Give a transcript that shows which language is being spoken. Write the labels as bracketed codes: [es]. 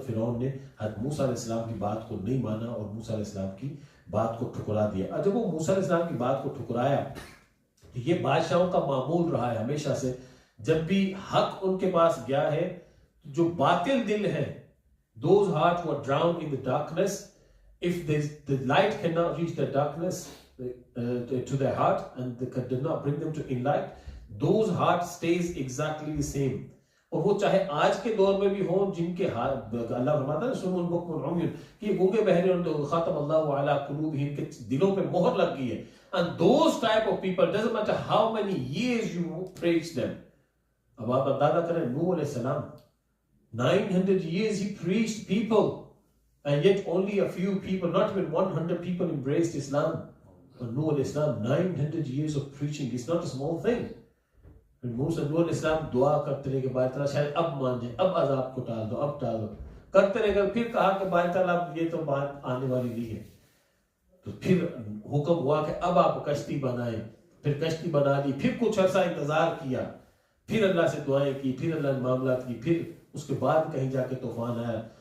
[ur] فرعون نے حضرت موسیٰ علیہ السلام کی بات کو نہیں مانا اور موسیٰ علیہ السلام کی بات کو ٹھکرا دیا. اور جب وہ موسیٰ علیہ السلام کی بات کو ٹھکرایا, تو یہ بادشاہوں کا معمول رہا ہے ہمیشہ سے, جب بھی حق ان کے پاس گیا ہے, جو باطل دل ہیں, [en] those hearts who are drowned in the darkness, If the light cannot reach the darkness to their heart and did not bring them to enlighten, those hearts stays exactly the same. [ur] اور وہ چاہے آج کے دور میں بھی ہوں جن کے ہاتھ اللہ فرماتا ہے [ar] سم بکم عمی [ur] کہ گونگے بہرے ان تو [ar] خاتم اللہ علی قلوبہم [ur] کے دلوں پہ مہر لگ گئی ہے. [en] And those type of people, doesn't matter how many years you preach them. [ur] اب آپ اندازہ کریں [en] نوح علیہ السلام 900 years he preached people and yet only a few people, not even 100 people embraced Islam. But Nuh alayhi salam 900 years of preaching is not a small thing. [ur] موسیٰ نوح علیہ السلام دعا کرتے رہے کہ باری تعالیٰ شاید اب مان جائے, اب عذاب کو ٹال دو, اب ٹال دو, کرتے رہے گا. پھر کہا کہ باری تعالیٰ یہ تو بات آنے والی نہیں ہے. تو پھر حکم ہوا کہ اب آپ کشتی بنائیں. پھر کشتی بنا لی, پھر کچھ عرصہ انتظار کیا, پھر اللہ سے دعائیں کی, پھر اللہ نے معاملات کی, پھر اس کے بعد کہیں جا کے طوفان آیا.